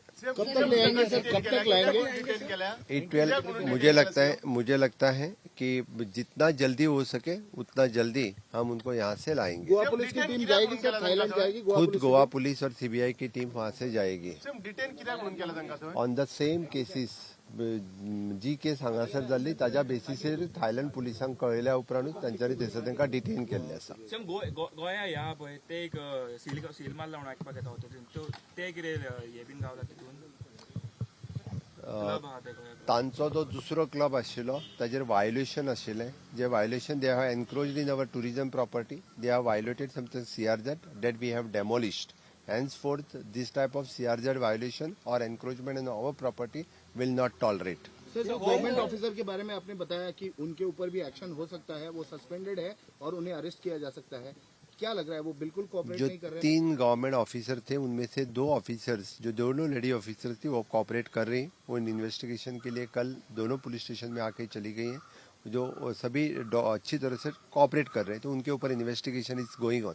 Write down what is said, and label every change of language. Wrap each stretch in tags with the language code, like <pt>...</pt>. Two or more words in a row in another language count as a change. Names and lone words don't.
<hi>कब तक ले आएंगे सर, कब तक लाएंगे? 8-12 मुझे लगता है कि जितना जल्दी हो सके उतना जल्दी हम उनको यहाँ से लाएंगे। गोवा पुलिस की टीम जाएगी सर, थाईलैंड जाएगी? खुद गोवा पुलिस और सीबीआई की टीम वहाँ से जाएगी</hi> <en>on the same cases.</en> <kok>जी केस हांगासर जाल्ली ताज्या बेसिसेर थायलंड पुलिसांक कळयल्या उपरांतूच तांच्यानी थंयसर तांकां डिटेन केल्लें आसा। गोंया ह्या पळय ते एक सील मारला म्हणून आयकपाक येता ते कितें हे बीन गावला तितून तांचो जो दुसरो क्लब आशिल्लो ताजेर वायोलेशन आशिल्लें, जे वायोलेशन</kok> <en>they have encroached in our tourism property, they have violated something CRZ that we have demolished. Henceforth, this type of CRZ violation or encroachment in our property will not tolerate.</en> <hi>सर, जो गवर्नमेंट ऑफिसर के बारे में आपने बताया कि उनके ऊपर भी एक्शन हो सकता है, वो सस्पेंडेड है और उन्हें अरेस्ट किया जा सकता है, क्या लग रहा है वो बिल्कुल कोऑपरेट नहीं कर रहे हैं? 3 गवर्नमेंट ऑफिसर थे, उनमें से 2 ऑफिसर्स जो दोनों लेडी ऑफिसर थी वो कोऑपरेट कर रही हैं। वो इन्वेस्टिगेशन के लिए कल दोनों पुलिस स्टेशन में आके चली गई हैं, जो सभी अच्छी तरह से कोऑपरेट कर रहे हैं, तो उनके ऊपर</hi> <en>investigation is going on.</en>